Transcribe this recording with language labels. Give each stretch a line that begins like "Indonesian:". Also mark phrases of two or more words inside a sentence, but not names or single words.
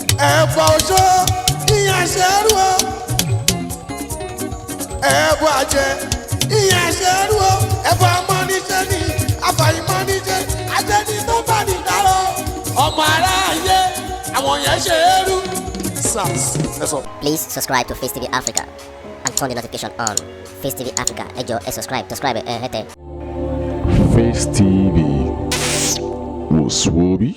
Yoruba: Ẹ̀bùn oṣó, ìyẹn ṣe é rú o. Ẹ̀bùn àjẹ́, ìyẹn ṣe é rú o. Ẹ̀bùn amọ́niṣẹ́ ni, àfàìmọ́niṣẹ́, ajẹ́ni tó bá ní dárò. Ọmọ aráyé, àwọn yẹn ṣe é rú. Sars, ẹ sọ.
English: Please subscribe to Face T V Africa and turn the notification on. Face T V Africa,
Yoruba: ẹ jọ̀ọ́, ẹ subscribe, subscribe, ẹ hẹ́tẹ̀. Face T V, wò sùn orí.